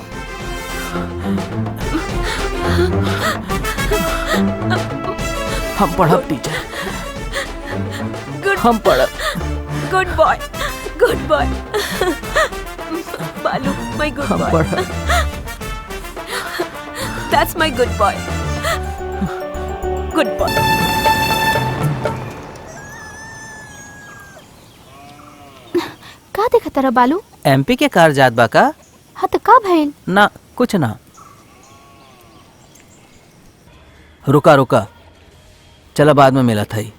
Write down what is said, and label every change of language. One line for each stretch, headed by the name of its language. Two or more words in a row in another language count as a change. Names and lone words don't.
Bhojpuri: हम पढ़ब टीचर। हम पढ़ब।
English: good boy, good boy. बालू, my good
Bhojpuri: हम
English: बॉय।
Bhojpuri: पढ़ब।
English: that's my good boy. good boy.
Bhojpuri: का देखा तारा बालू? एमपी के कार जात बा का? हाँ तो का भइल? ना कुछ ना। रुका रुका, चला बाद में मिला था।